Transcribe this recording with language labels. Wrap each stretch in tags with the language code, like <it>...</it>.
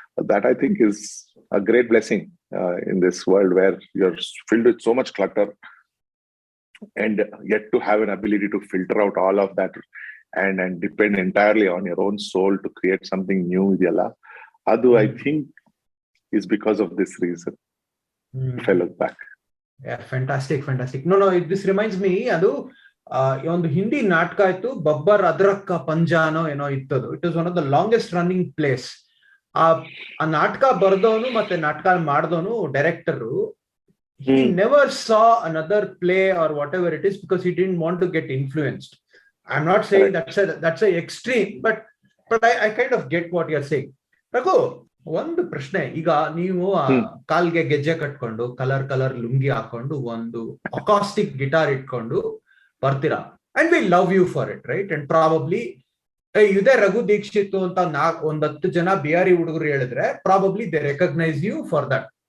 <en>That I think is a great blessing in this world where you're filled with so much clutter, and yet to have an ability to filter out all of that and depend entirely on your own soul to create something new.</en> <kn>Idiyalla, adu</kn> <en>I think is because of this reason. If I look back. Yeah, fantastic. No, this reminds me,</en> <kn>adu ಒಂದು ಹಿಂದಿ ನಾಟಕ ಇತ್ತು, ಬಬ್ಬರ್ ಅದ್ರಕ್ಕ ಪಂಜಾನೋ ಏನೋ ಇತ್ತದು.</kn> <en>It was one of the longest running plays.</en> <kn>ಆ ನಾಟಕ ಬರ್ದವನು ಮತ್ತೆ ನಾಟಕ ಮಾಡಿದವನು director,</kn> <en>he never saw another play or whatever it is because he didn't want to get influenced. I'm not saying that's a extreme, but I kind of get what you're saying.</en> <kn>Raghu, ಒಂದು ಪ್ರಶ್ನೆ. ಈಗ ನೀವು ಕಾಲ್ಗೆ ಗೆಜ್ಜೆ ಕಟ್ಕೊಂಡು colour lungi ಹಾಕೊಂಡು ಒಂದು acoustic guitar ಇಟ್ಕೊಂಡು ಬರ್ತೀರಾ,</kn> <en>And we love you for it, right?</en> <kn>And probably ಇದೇ ರಘು ದೀಕ್ಷಿತ್ ಅಂತ 10 ಜನ ಬಿಹಾರಿ ಹುಡುಗರು ಹೇಳಿದ್ರೆ</kn> <en>Probably they recognise you for that.</en>